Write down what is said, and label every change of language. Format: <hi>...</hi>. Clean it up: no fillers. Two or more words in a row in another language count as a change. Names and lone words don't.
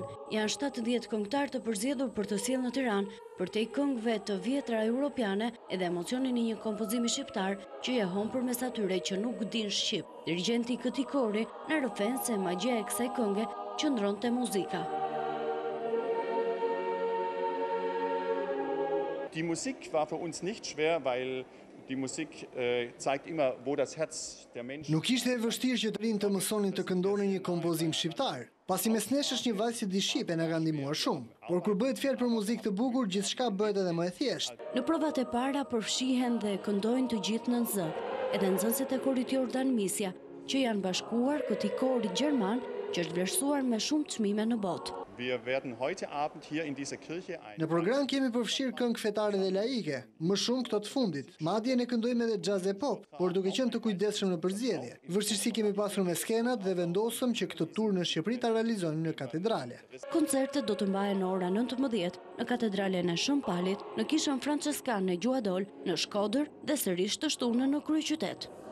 <sq>Janë 70 këngëtar të përzgjedhur për të sjellë në Tiranë përtej këngëve të vjetra europiane edhe emocionin e një kompozimi shqiptar që jehon përmes atyre që nuk din shqip. Dirigjenti i këtij kori na rrëfen se magjia e kësaj kënge qëndron te muzika.</sq> <de>Die Musik war für uns nicht schwer, weil die Musik zeigt immer, wo das Herz der Menschen.</de> <sq>Nuk ishte e vështirë që të rinë të mësonin të këndonin një kompozim shqiptar. Pasi mes nesh është një vajzë që di shqipe na ka ndihmuar shumë. Por kur bëhet fjalë për muzikë të bukur, gjithçka bëhet edhe më e thjeshtë. Në provat e para përfshihen dhe këndojnë të gjithë në zë, edhe nxënësit e korit Jordan Misja, që janë bashkuar këtij kori gjerman që është vlerësuar me shumë çmime në botë.</sq> <de>Wir werden heute Abend hier in dieser Kirche</de> <sq>Në program kemi përfshirë këngë fetare dhe laike, më shumë këto të fundit. Madje ne këndojmë edhe jazz e pop, por duke qenë të kujdesshëm në përzgjedhje. Vështirësi kemi pasur me skenat dhe vendosëm që këtë tur në Shqipëri ta realizojmë në katedrale. Koncertet do të mbahen në ora 19 në Katedralen e Shën Palit, në Kishën Franceskan në Gjuadol, në Shkodër dhe sërish të shtunën në kryeqytet.</sq>